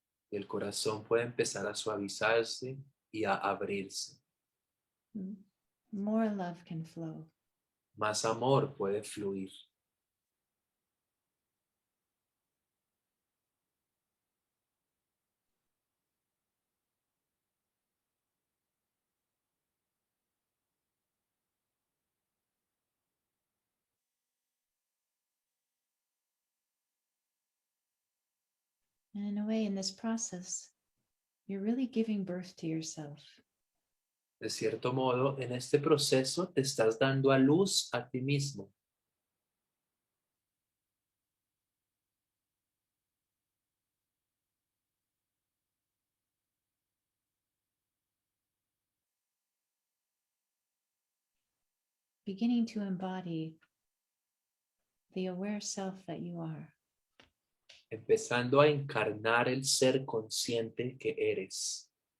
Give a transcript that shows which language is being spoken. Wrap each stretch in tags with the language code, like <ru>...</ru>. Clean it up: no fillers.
<es>Y el corazón puede empezar a suavizarse y a abrirse.</es> <en>More love can flow.</en> <es>Más amor puede fluir.</es> <en>And in a way, in this process, you're really giving birth to yourself.</en> <es>De cierto modo, en este proceso te estás dando a luz a ti mismo.</es> <en>Beginning to embody the aware self that you are.</en> <es>Empezando a encarnar el ser consciente que eres,</es>